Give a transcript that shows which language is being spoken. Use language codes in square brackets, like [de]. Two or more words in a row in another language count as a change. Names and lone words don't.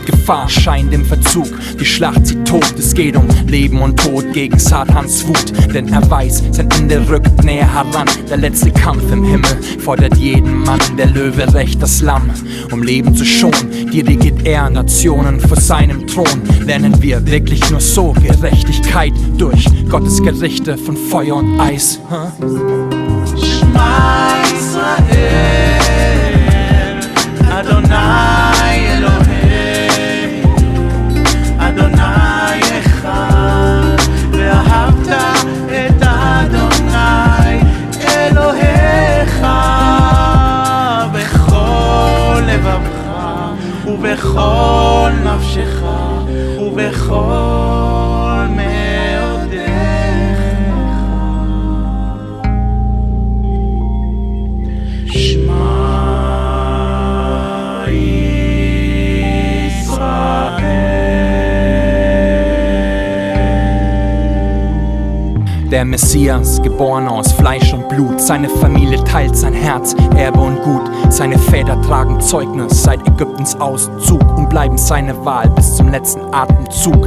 [de] Gefahr scheint im Verzug, die Schlacht zieht tot, es geht um Leben und Tod gegen Satans Wut, denn er weiß, sein Ende rückt näher heran. Der letzte Kampf im Himmel fordert jeden Mann, der Löwe rächt das Lamm. Um Leben zu schonen, dirigiert er Nationen vor seinem Thron. Lernen wir wirklich nur so Gerechtigkeit durch Gottes Gerichte von Feuer und Eis? [he] שמע ישראל, אדוני אלוהינו, אדוני אחד, ואהבת את אדוני אלוהיך בכל לבבך ובכל נפשך ובכל מאודך. שמע [de] Der Messias, geboren aus Fleisch und Blut, seine Familie teilt sein Herz, Erbe und Gut. Seine Väter tragen Zeugnis seit Ägyptens Auszug und bleiben seine Wahl bis zum letzten Atemzug.